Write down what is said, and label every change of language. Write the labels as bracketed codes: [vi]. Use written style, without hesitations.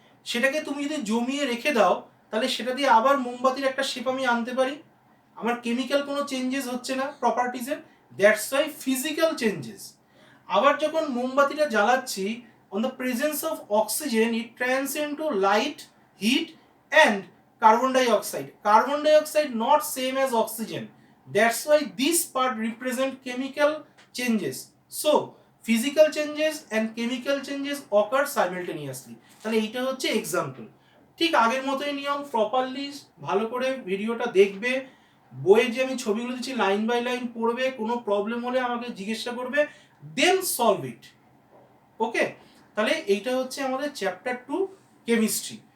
[bn] সেটাকে তুমি যদি জমিয়ে রেখে দাও তাহলে সেটা দিয়ে আবার মোমবাতির একটা শেপ আমি আনতে পারি। আমার কেমিক্যাল কোনো চেঞ্জেস হচ্ছে না প্রপার্টিজের, [en] That's why physical changes. [bn] আবার যখন মোমবাতিটা জ্বালাচ্ছি, [en] On the presence of oxygen it trans into light, heat and carbon dioxide. Carbon dioxide not same as oxygen, that's why this part represent chemical changes. So physical changes and chemical changes occur simultaneously. [bn] তাহলে এইটা হচ্ছে example. ঠিক আগের মতোই নিয়ম, properly ভালো করে ভিডিওটা দেখবে, বইয়ে যে আমি ছবিগুলো দিচ্ছি [en] line by line [bn] পড়বে, কোনো প্রবলেম হলে আমাকে জিজ্ঞাসা করবে, [en] Then solve it. [bn] ওকে, তাহলে এইটা হচ্ছে আমাদের চ্যাপ্টার 2 কেমিস্ট্রি।